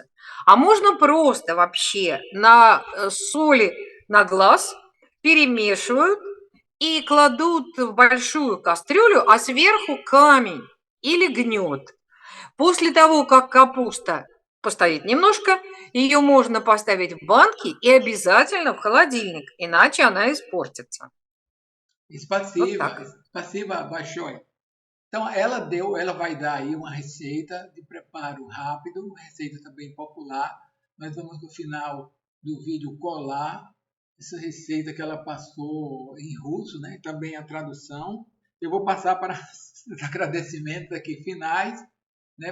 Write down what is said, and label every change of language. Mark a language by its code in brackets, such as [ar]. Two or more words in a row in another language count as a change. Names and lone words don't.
[ru] А можно просто вообще на соли на глаз перемешивают и кладут в большую кастрюлю, а сверху камень или гнет. После того, как капуста постоит немножко, ее можно поставить в банки и обязательно в холодильник, иначе она испортится. Спасибо большое. [pt] Então, ela vai dar aí uma receita de preparo rápido, uma receita também popular. Nós vamos no final do vídeo colar essa receita que ela passou em russo, né? Também a tradução. Eu vou passar para os agradecimentos aqui finais, né?